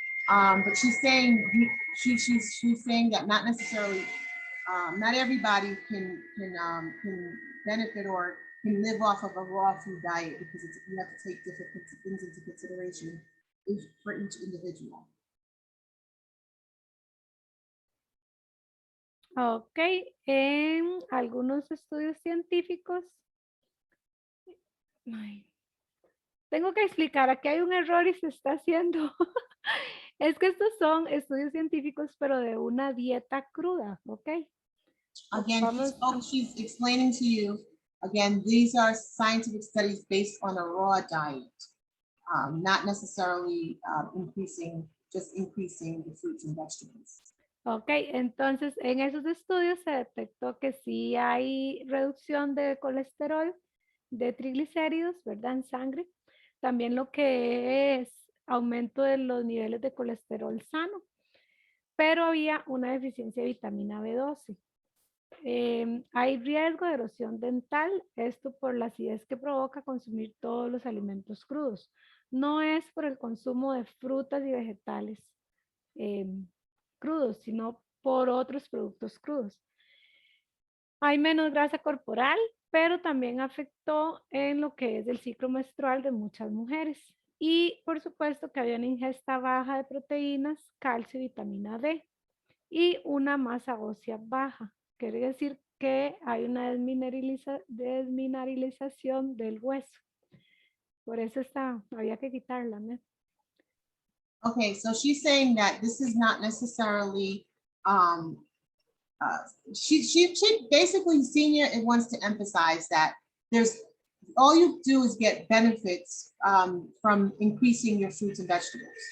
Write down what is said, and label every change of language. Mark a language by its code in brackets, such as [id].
[en] But she's saying, she's saying that not necessarily, not everybody can benefit or can live off of a raw food diet because you have to take different things into consideration for each individual. [es] Ok, en algunos estudios científicos, tengo que explicar, aquí hay un error y se está haciendo. Es que estos son estudios científicos, pero de una dieta cruda, ¿ok? Again, she's explaining to you, again, these are scientific studies based on a raw diet, not necessarily increasing the fruits and vegetables. Ok, entonces en esos estudios se detectó que sí hay reducción de colesterol, de triglicéridos, ¿verdad? En sangre. También lo que es aumento de los niveles de colesterol sano, pero había una deficiencia de vitamina B12. Hay riesgo de erosión dental, esto por la acidez que provoca consumir todos los alimentos crudos. No es por el consumo de frutas y vegetales crudos, sino por otros productos crudos. Hay menos grasa corporal, pero también afectó en lo que es el ciclo menstrual de muchas mujeres. Y por supuesto que había una ingesta baja de proteínas, calcio y vitamina D. Y una masa ósea baja. Quiere decir que hay una desmineralización del hueso. Por eso había que quitarla, ¿no? [en] Okay, so she's saying that this is not necessarily, she basically, Senior, it wants to emphasize that there's, all you do is get benefits from increasing your fruits and vegetables.